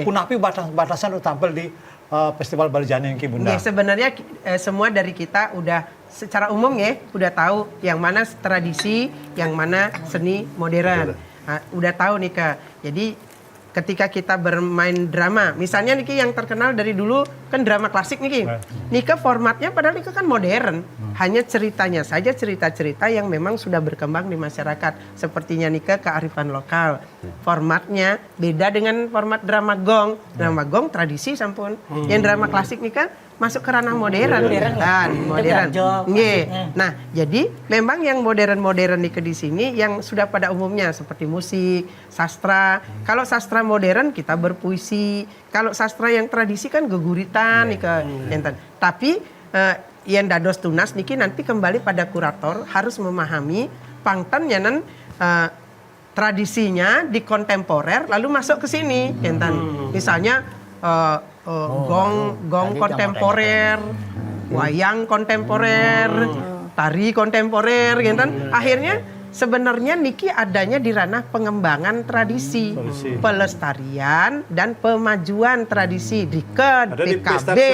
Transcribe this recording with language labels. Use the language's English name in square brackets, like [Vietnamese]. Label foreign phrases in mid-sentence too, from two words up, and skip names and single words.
[Indonesian] Kunapi batasan untuk tampil di Festival Bali Jani ini Bunda. Ya, sebenarnya semua dari kita udah secara umum ya udah tahu yang mana tradisi, yang mana seni modern. Nah, udah tahu nih Kak. Jadi ketika kita bermain drama, misalnya Niki yang terkenal dari dulu kan drama klasik Niki. Nika formatnya padahal Nika kan modern. Hanya ceritanya saja cerita-cerita yang memang sudah berkembang di masyarakat. Sepertinya Nika kearifan lokal. Formatnya beda dengan format drama gong. Drama gong tradisi sampun. Yang drama klasik Nika masuk ke ranah modern. Modern. Nggih. Nah, jadi memang yang modern-modern Nika di sini yang sudah pada umumnya seperti musik, sastra. Kalau sastra modern kita berpuisi. Kalau sastra yang tradisi kan geguritan Nika. Tapi yang dados tunas niki nanti kembali pada kurator harus memahami pangtan yanan tradisinya di kontemporer lalu masuk ke sini. Misalnya gong kontemporer, wayang kontemporer, tari kontemporer, akhirnya sebenarnya niki adanya di ranah pengembangan tradisi, pelestarian dan pemajuan tradisi di PKB,